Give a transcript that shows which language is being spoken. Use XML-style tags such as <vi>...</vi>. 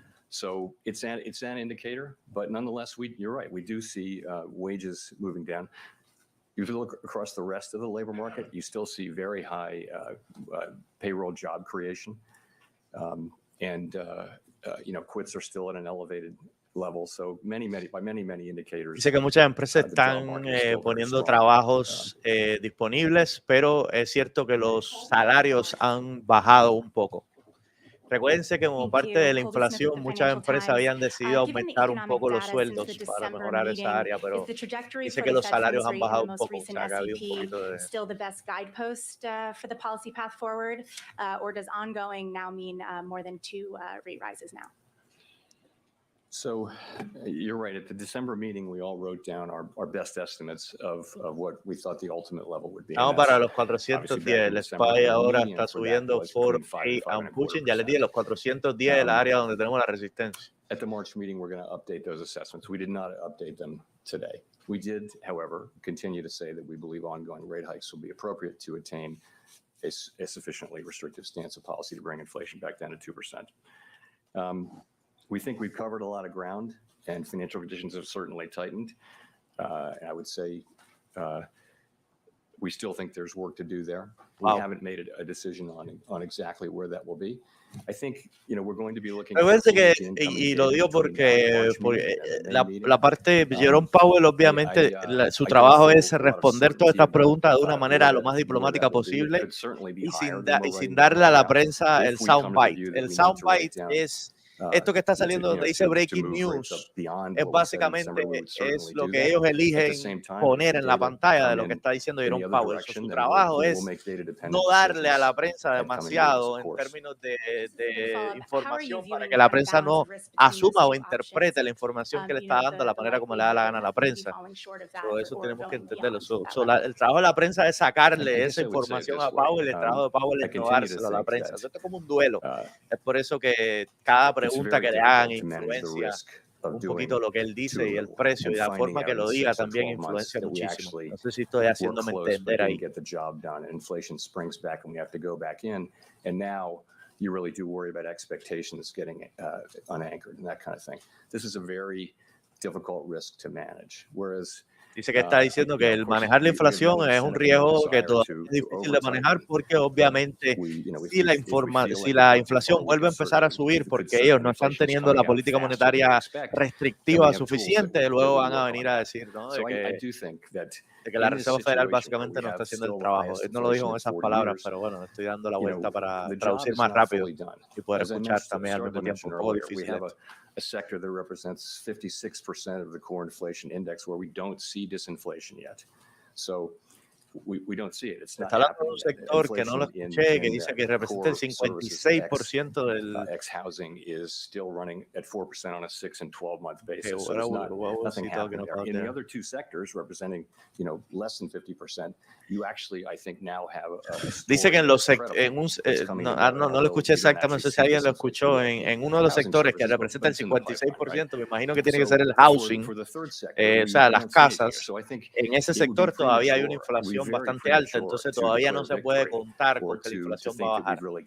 <en>So it's an indicator, but nonetheless, you're right. We do see wages moving down. if you look across the rest of the labor market, you still see very high payroll job creation, and quits are still at an elevated level. So by many indicators.</en> <es>Dice que muchas empresas</es> <en>the job</en> <es>están</es> <en>market is still very</en> <es>poniendo</es> <en>strong.</en> <es>trabajos disponibles, pero es cierto que los salarios han bajado un poco. Recuérdense que como parte de la inflación, muchas empresas habían decidido aumentar un poco los sueldos para mejorar esa área, pero dice que los salarios han bajado un poco, o sea, que ha habido un poquito de...</es> <en>Still the best guidepost for the policy path forward, or does ongoing now mean more than 2 rate rises now? So you're right. At the December meeting, we all wrote down our best estimates of what we thought the ultimate level would be.</en> <es>Vamos para los 410. El SPY ahora está subiendo</es> <en>for and pushing.</en> <es>Ya les dije, los 410 es la área donde tenemos la resistencia.</es> <en>At the March meeting, we're going to update those assessments. We did not update them today. We did, however, continue to say that we believe ongoing rate hikes will be appropriate to attain a sufficiently restrictive stance of policy to bring inflation back down to 2%. We think we've covered a lot of ground, and financial conditions have certainly tightened. I would say we still think there's work to do there. We haven't made a decision on exactly where that will be. I think, we're going to be looking.</en> <es>Recuerden que, y lo digo porque la parte de Jerome Powell, obviamente, su trabajo es responder todas estas preguntas de una manera lo más diplomática posible y sin darle a la prensa el soundbite. El soundbite es esto que está saliendo donde dice breaking news, es básicamente es lo que ellos eligen poner en la pantalla de lo que está diciendo Jerome Powell. Su trabajo es no darle a la prensa demasiado en términos de información para que la prensa no asuma o interprete la información que le está dando de la manera como le da la gana a la prensa. Por eso tenemos que entenderlo. El trabajo de la prensa es sacarle esa información a Powell, el trabajo de Powell es no dárselo a la prensa. Esto es como un duelo. Es por eso que cada pregunta que le hagan influencia un poquito lo que él dice y el precio y la forma que lo diga también influencia muchísimo. No sé si estoy haciéndome entender ahí.</es> <en>Inflation springs back and we have to go back in, and now you really do worry about expectations getting unanchored and that kind of thing. This is a very difficult risk to manage. Whereas</en> <es>dice que está diciendo que el manejar la inflación es un riesgo que todavía es difícil de manejar porque obviamente si la inflación vuelve a empezar a subir porque ellos no están teniendo la política monetaria restrictiva suficiente, luego van a venir a decir, ¿no? de que la Reserva Federal básicamente no está haciendo el trabajo. Él no lo dijo en esas palabras, pero bueno, estoy dando la vuelta para traducir más rápido y poder escuchar también al mismo tiempo. Un poco difícil.</es> <en>A sector that represents 56% of the core inflation index where we don't see disinflation yet. So we don't see it. It's not</en> <es>Está hablando de un sector que no lo escuché, que dice que representa el 56% del</es> <en>housing is still running at 4% on a 6 and 12-month basis. Okay, so nothing happening there. In the other two sectors representing, less than 50%, you actually, I think, now have</en> <es>dice que en los no lo escuché exactamente, no sé si alguien lo escuchó, en uno de los sectores que representa el 56%, me imagino que tiene que ser el housing, o sea, las casas. En ese sector todavía hay una inflación bastante alta, entonces todavía no se puede contar con que la inflación va a bajar.</es>